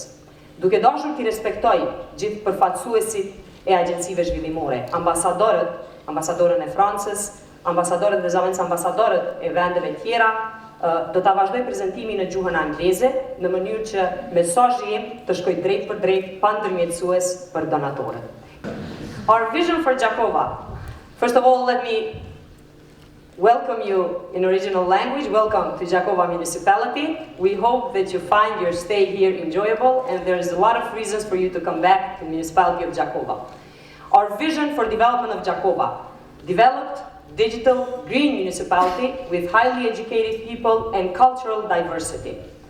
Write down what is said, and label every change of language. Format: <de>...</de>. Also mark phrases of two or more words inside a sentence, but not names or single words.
<sq>Duke dashur t'i respektoj gjithë përfaqësuesit e agjencive zhvillimore, ambasadorën e Francës, ambasadorët dhe zëvendës ambasadorët e vendeve tjera, do ta vazhdoj prezantimin në gjuhën angleze në mënyrë që mesazhi im të shkojë drejt për drejt pa ndërmjetësues për donatorët.</sq> <en>Our vision for Gjakova. First of all, let me welcome you in original language. Welcome to Gjakova municipality. We hope that you find your stay here enjoyable, and there's a lot of reasons for you to come back to the municipality of Gjakova. Our vision for development of Gjakova. Developed, digital, green municipality with highly educated people and cultural diversity.</en>